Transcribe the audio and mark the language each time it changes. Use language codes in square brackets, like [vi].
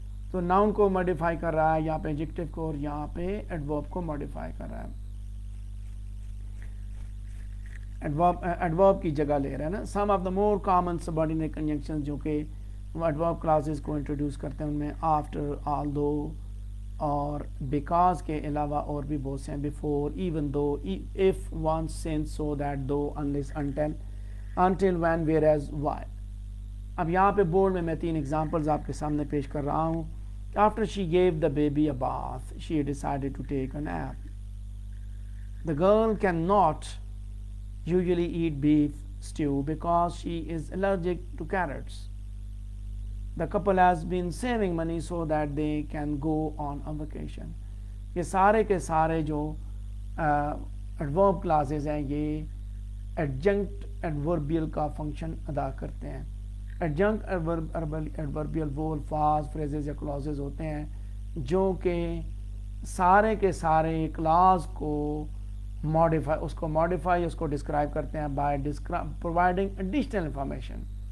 [ur] تو ناؤن کو ماڈیفائی کر رہا ہے یہاں پہ ایڈجیکٹیو کو, اور یہاں پہ ایڈورب کو ماڈیفائی کر رہا ہے, ایڈورب کی جگہ لے رہا ہے نا. [en] some of the more common subordinate conjunction [ur] جو کہ ایڈورب کلازز کو انٹروڈیوس کرتے ہیں ان میں آفٹر, آلدو اور بیکاز کے علاوہ اور بھی بہت سے ہیں. [en] Before, even though, if, once, since, so that, though, unless, until, when, whereas, why. [ur] اب یہاں پہ بورڈ میں 3 ایگزامپلز آپ کے سامنے پیش کر رہا ہوں. [en] After she gave the baby a bath, she decided to take a nap. The girl cannot usually eat beef stew because she is allergic to carrots. The couple has been saving money so that they can go on a vacation. [ur] یہ سارے کے سارے جو adverb clauses ہیں یہ adjunct ایڈوربیل کا function ادا کرتے ہیں. ایڈجنکٹ ایڈوربیل وہ الفاظ, فریزز یا کلازز ہوتے ہیں جو کہ سارے کے سارے کلاز کو ماڈیفائی اس کو ڈسکرائب کرتے ہیں [en] By providing additional information.